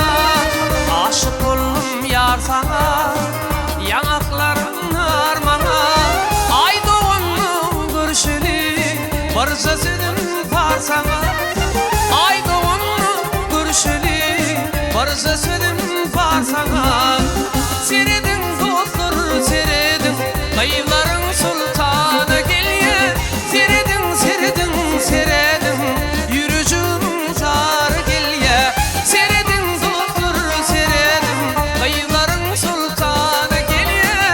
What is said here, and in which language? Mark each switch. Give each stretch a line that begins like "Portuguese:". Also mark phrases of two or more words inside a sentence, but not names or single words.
Turkish: Aşık oldum yar sana, yanakların armağana. Ay doğanlı görüşünü bir sözüm var sana. Ay doğanlı görüşünü bir sözüm var sana.
Turkmen: Seredin dostlar seredin,
Turkish: kayıpların sultanı geliyor.
Turkmen: Seredin seredin seredin, yürücüm zar gelye. Seredin dostlar seredin,
Turkish: kayıpların sultanı gelye.